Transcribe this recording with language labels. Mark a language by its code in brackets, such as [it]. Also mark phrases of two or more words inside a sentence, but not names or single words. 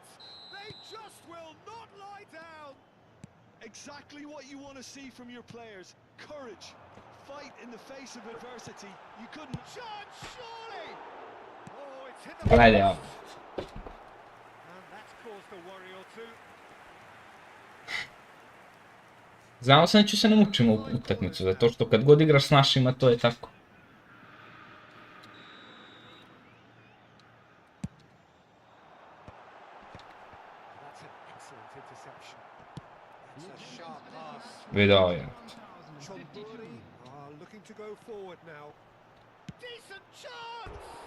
[en] They just will not lie down! Exactly what you want to see from your players. Courage. Fight in the face of adversity. You couldn't... Chance, surely! Oh, it's hit the [sr] Gledaj ovo. [en] post. And that's caused a worry or two. [sr] Znao sam da ću se ne mučim u utakmicu, zato što kad god igraš s našima, to je tako. [en] That's an excellent interception. It's a sharp pass. [sr] Video je. [en] Chomburi are looking to go forward now. Decent chance!